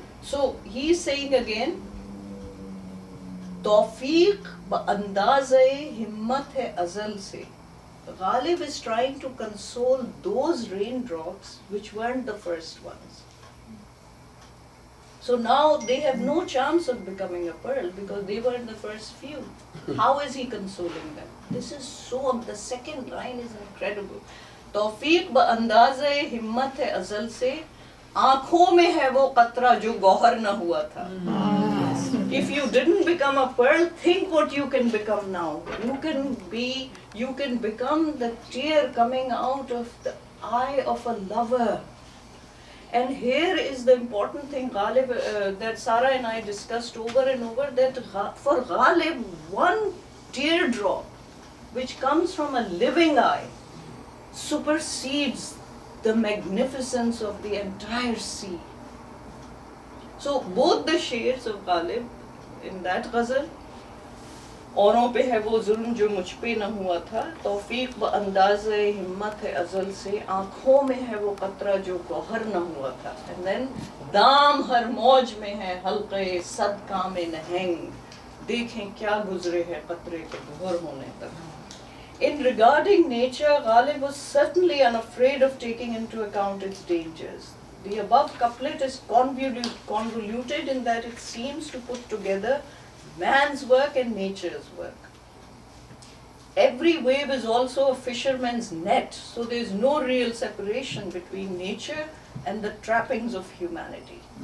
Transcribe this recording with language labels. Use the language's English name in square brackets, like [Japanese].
[English] So he's saying again, [Hindi] तौफीक बअंदाज़े हिम्मत है अज़ल से. [English] Ghalib is trying to console those raindrops which weren't the first ones. So now they have no chance of becoming a pearl because they weren't the first few. How is he consoling them? This is so, the second line is incredible. [Hindi] तौफीक बअंदाज़े हिम्मत है अज़ल से, आँखों में है वो कतरा जो गौहर न हुआ था. [English] If you didn't become a pearl, think what you can become now. You can become the tear coming out of the eye of a lover. And here is the important thing, Ghalib, that Sara and I discussed over and over, that for Ghalib, one teardrop which comes from a living eye supersedes the magnificence of the entire sea. So both the shades of Ghalib in that ghazal, [Hindi] औरों पे है वो जुल्म जो मुझ पे न हुआ था, तौफीक व अंदाज़े हिम्मत है अज़ल से, आँखों में है वो कतरा जो गौहर न हुआ था. [English] And then [Hindi] दाम हर मौज में है हल्के सद काम नहंग, देखें क्या गुजरे है कतरे के गौहर होने तक. [English] In regarding nature, Ghalib was certainly unafraid of taking into account its dangers. The above couplet is convoluted in that it seems to put together man's work and nature's work. Every wave is also a fisherman's net, so there is no real separation between nature and the trappings of humanity.